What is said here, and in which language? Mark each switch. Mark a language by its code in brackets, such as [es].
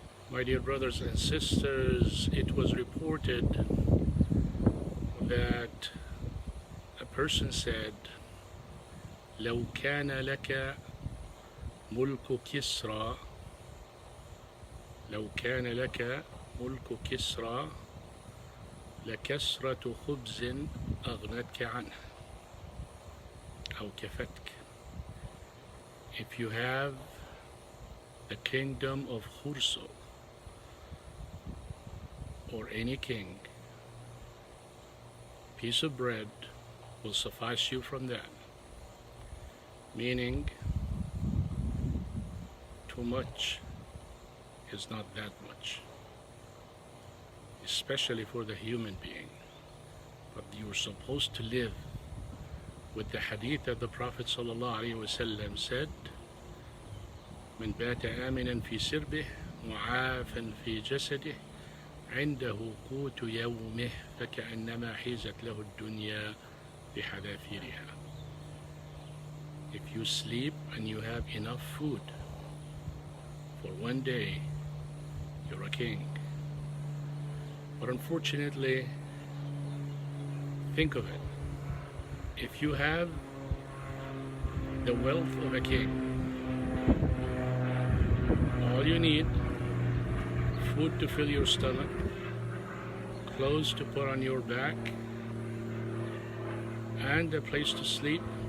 [en] My dear brothers and sisters, it was reported that a person said, [ar] لو كان لك ملك كسرى لو كان لك ملك كسرى لكسرة خبز أغنتك عنه أو كفتك. [en] If you have the kingdom of khusro or any king, piece of bread will suffice you from that. Meaning, too much is not that much, especially for the human being. But you're supposed to live with the hadith that the Prophet ﷺ said, [ar] من بات آمنا في سربه معافا في جسده عنده قوت يومه فكأنما حيزت له الدنيا بحذافيرها. [en] If you sleep and you have enough food for one day, you're a king. But unfortunately, think of it. If you have the wealth of a king, all you need, food to fill your stomach, clothes to put on your back, and a place to sleep.